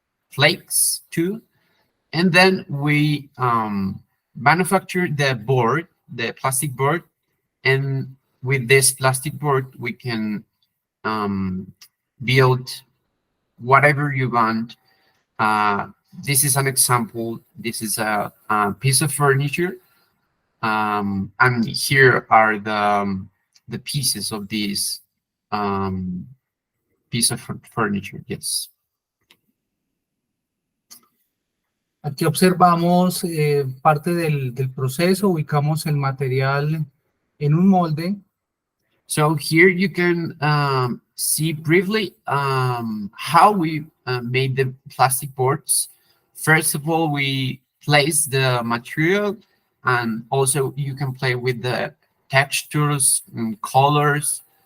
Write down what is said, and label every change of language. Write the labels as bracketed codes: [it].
[en] flakes too, and then we manufacture the plastic board, and with this plastic board we can build whatever you want. This is an example. This is a piece of furniture, and here are the pieces of this piece of furniture. Yes. [es] Aquí observamos parte del proceso, ubicamos el material en un molde. [en] So here you can see briefly how we made the plastic boards. First of all, we place the material, and also you can play with the textures and colors.